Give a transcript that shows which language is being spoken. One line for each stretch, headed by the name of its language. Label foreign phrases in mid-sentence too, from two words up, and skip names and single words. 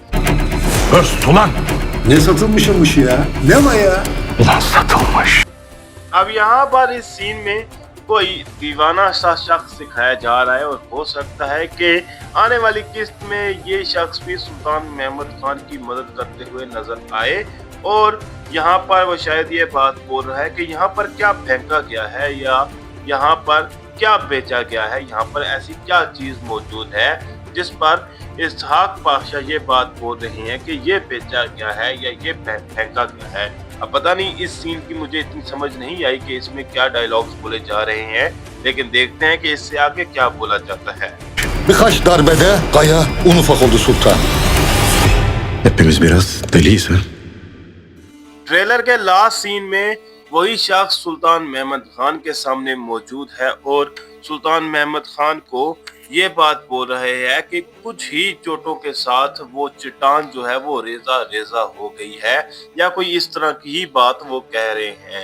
Turkish: Öst ulan. Ne satılmışmış ya? Ne var ya? Ulan satılmış.
Hindi: अब यहाँ पर इस सीन में कोई दीवाना सा शख्स दिखाया जा रहा है, और हो सकता है कि आने वाली किस्त में ये शख्स भी सुल्तान महमद खान की मदद करते हुए नजर आए, और यहाँ पर वो शायद ये बात बोल रहा है कि यहाँ पर क्या फेंका गया है या यहाँ पर क्या बेचा गया है, यहाँ पर ऐसी क्या चीज मौजूद है जिस पर इसहाक पाशा ये बात बोल रहे हैं कि ये बेचा गया है या ये फेंका गया है। अब पता नहीं, इस सीन की मुझे इतनी समझ नहीं आई कि इसमें क्या डायलॉग्स बोले जा रहे हैं, लेकिन देखते हैं कि इससे आगे क्या बोला जाता है।
Turkish: Birkaç darbede kaya un ufak oldu sultan. Hepimiz biraz deliyiz ha?
Hindi: ट्रेलर के लास्ट सीन में वही शख्स सुल्तान महमद खान के सामने मौजूद है, और सुल्तान महमद खान को ये बात बोल रहे हैं कि कुछ ही चोटों के साथ वो चट्टान जो है वो रेजा रेजा हो गई है, या कोई इस तरह की ही बात वो कह रहे हैं।